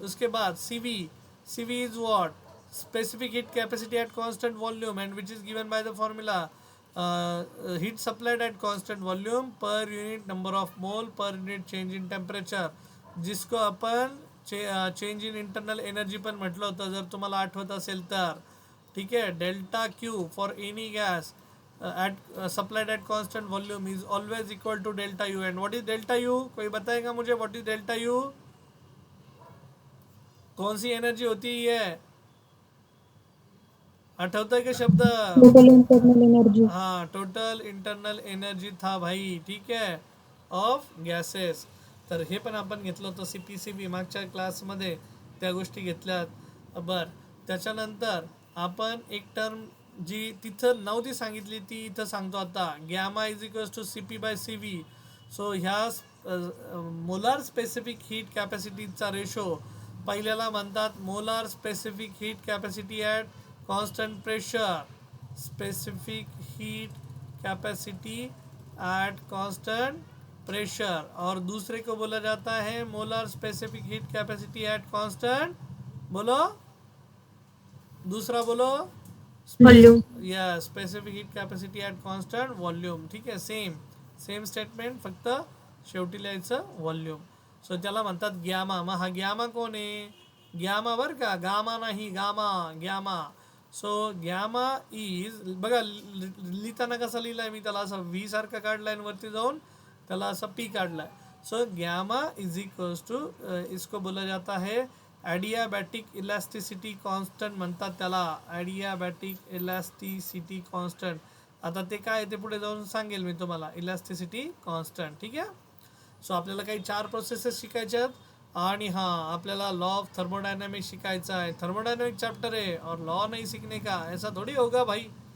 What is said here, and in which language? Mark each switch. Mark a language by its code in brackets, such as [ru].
[hi] उसके बाद CV is what? [en] specific heat capacity at constant volume and which is given by the formula heat supplied at constant volume per unit number of mole per unit change in temperature, [mr] जिसको आपण change in internal energy पण म्हटलं होतं, जर तुम्हाला आठवत असेल तर. [hi] ठीक है, [en] Delta Q for any gas supplied at constant volume is always equal to delta U. And what is delta U? [hi] कोई बताएगा मुझे [en] what is delta U? [hi] कौन सी एनर्जी होती है? [mr] आठवता है क्या शब्द? [en] Total internal energy. [hi] हाँ, टोटल इंटरनल एनर्जी था भाई. ठीक है, ऑफ गॅसेस. [mr] तर हे पण आपण घेतलं होतं CPCB मागच्या क्लासमध्ये, त्या गोष्टी घेतल्यात. बरं, त्याच्यानंतर आपण एक टर्म जी तिथं नव्हती सांगितली ती इथं सांगतो आता. [en] Gamma is equals to CP by CV. [mr] So ह्या मोलार स्पेसिफिक हीट कॅपॅसिटीचा रेशो पहिल्याला म्हणतात [en] Molar specific heat capacity at constant pressure. Specific heat capacity at constant pressure. [hi] और दूसरे को बोला जाता है molar specific heat capacity at constant, बोलो दूसरा बोलो, [en] Volume. या specific heat capacity at constant volume. [mr] ठीक आहे, सेम स्टेटमेंट, फक्त शेवटी लिहायचं वॉल्यूम. सो त्याला म्हणतात गॅमा. मग हा गॅमा कोण आहे? गॅमा बरं का, गामा नाही, गॅमा. सो गॅमा इज, बघा लिहिताना कसा लिहिलाय मी, त्याला असं V सारखा काढलाय आणि वरती जाऊन त्याला असं P काढलाय. [en] so gamma is equals to, [hi] इसको बोला जाता है [en] adiabatic elasticity constant [mr] म्हणतात त्याला, [en] Adiabatic elasticity constant. [mr] आता ते काय ते पुढे जाऊन सांगेल मी तुम्हाला, इलॅस्टिसिटी कॉन्स्टंट. ठीक आहे. सो आपल्याला काही 4 प्रोसेसेस शिकायच्या आहेत. आणि हाँ, आपल्याला लॉ ऑफ थर्मोडायनामिक्स शिकायचा आहे. [hi] थर्मोडायनामिक चैप्टर है और लॉ नहीं सीखने का, ऐसा थोड़ी होगा भाई.